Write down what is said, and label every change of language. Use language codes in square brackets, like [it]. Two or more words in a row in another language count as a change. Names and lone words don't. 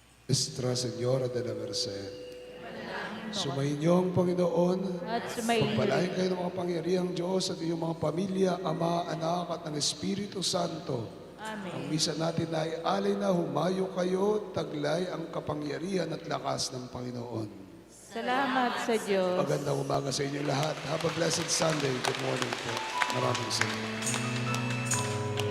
[tl] Nuestra, Señora de la Merced. Sumainyo ang Panginoon. At sumainyo Pagpalain kayo ng mga pangyarihang Diyos at iyong mga pamilya, Ama, Anak at ng Espiritu Santo. Amen. Ang misa natin na ay alay na humayo kayo, taglay ang kapangyarihan at lakas ng Panginoon. Salamat sa Diyos. Magandang umaga sa inyo lahat. [en] Have a blessed Sunday. Good morning po. [tl] Maraming salamat.